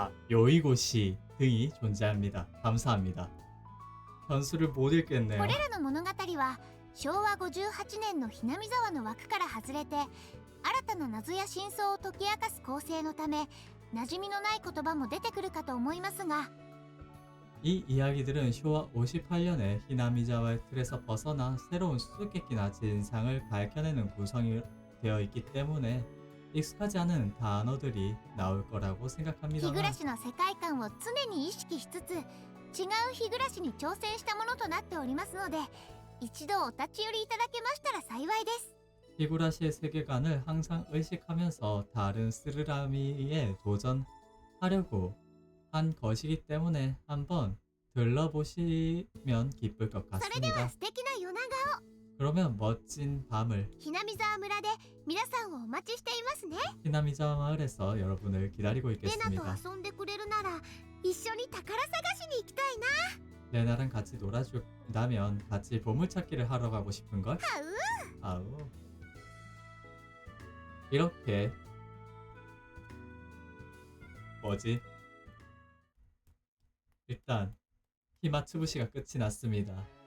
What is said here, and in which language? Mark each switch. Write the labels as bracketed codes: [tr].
[ko] 요이고시 등이 존재합니다. 감사합니다. 변수를 못 읽겠네요. [ja] これらの物語は昭和58年のひなみ沢の枠から外れて、新たな謎や真相を解き明かす構成のため馴染みのない言葉も出てくるかと思いますが、 [ko] 이 이야기들은 쇼와 58년에 히나미자와의 틀에서 벗어나 새로운 수수께끼나 진상을 밝혀내는 구성이 되어 있기 때문에 익숙하지 않은 단어들이 나올 거라고 [ja] 日暮 [ko] 생각합니다만 [ja] らしの世界観を常に意識しつつ、違う日暮らしに挑戦したものとなっておりますので、一度お立ち寄りいただけましたら幸いです。 [ko] 히구라시의 세계관을 항상 의식하면서 다른 스르라미에 도전하려고 한 것이기 때문에 한번 들러보시면 기쁠 것 [ja] それでは素敵な夜長 [ko] 그러면 멋진 밤을 [ja] ひなみ沢村で皆さんをお待ちしていますね。 [ko] 히나미자 마을에서 여러분을 기다리고 [ja] レナ [ko] 있겠습니다. [ja] と遊んでくれるなら一緒に宝探しに行きたいな。 [ko] 레나랑 같이 놀아준다면 같이 보물찾기를 하러 가고 싶은걸? はう 아우. 이렇게 뭐지? 일단 히마츠부시가 끝이 났습니다.